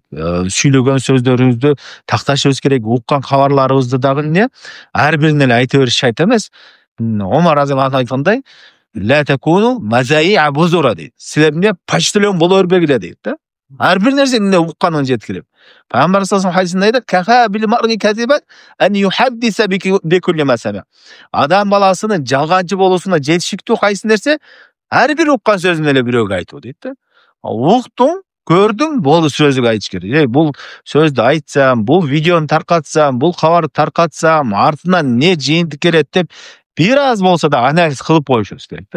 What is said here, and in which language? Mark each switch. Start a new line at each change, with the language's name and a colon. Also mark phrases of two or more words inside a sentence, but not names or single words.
Kyrgyz: Сүйлөгөн сөздөрүбүздү такташыбыз керек. Уккан кабарларыбызды дагы эмне? Ар бирин эле айта бериш шарт эмес. Омар
Arabic: رضي الله عنه
Kyrgyz: айткандай,
Arabic: "لا تكونوا مذاييع بذرا" дейт.
Kyrgyz: Силер эмне? Почтальон боло бербегиле дейт да. Ар бир нерсени эмне укканын жеткирип. Пайгамбар
Arabic: صلى الله عليه
Kyrgyz: хадисинде айтат:
Arabic: "كفى بالمرء كذبا أن يحدث بكل ما سمع".
Kyrgyz: Адам баласынын жалганчы болуусуна жетиштүү кайсы нерсе? Ар бир уккан сөзүн эле бирөөгө айтуу дейт да. Уктуң, көрдүң, болду сөзүгө айтыш керек. Бул сөздү айтсам, бул видеону таркатсам, бул кабарды таркатсам, артынан эмне жыйынтык келет деп бир аз болсо да анализ кылып коюшубуз керек да.